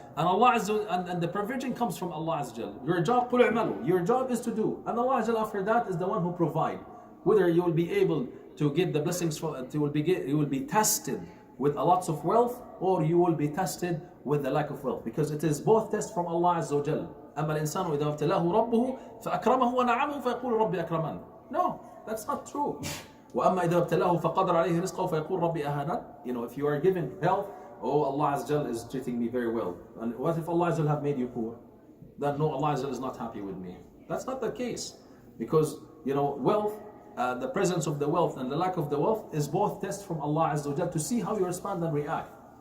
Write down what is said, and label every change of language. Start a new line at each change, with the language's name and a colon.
English: And Allah and the provision comes from Allah Azza wa Jal. Your job, your job is to do, and Allah Azza wa Jal after that is the one who provide. Whether you will be able to get the blessings from, you will be tested with a lots of wealth, or you will be tested with the lack of wealth, because it is both tests from Allah Azza wa Jal.
Arabic: أما الإنسان إذا ابتلاه ربه فأكرمه ونعمه فيقول ربي أكرمن.
English: No, that's not true.
Arabic: وأما إذا ابتلاه فقدر عليه رزقه فيقول ربي أهانن.
English: If you are given health, oh, Allah Azza wa Jal is treating me very well. And what if Allah Azza wa Jal have made you poor? Then no, Allah Azza wa Jal is not happy with me. That's not the case, because wealth, the presence of the wealth and the lack of the wealth is both tests from Allah Azza wa Jal to see how you respond and react.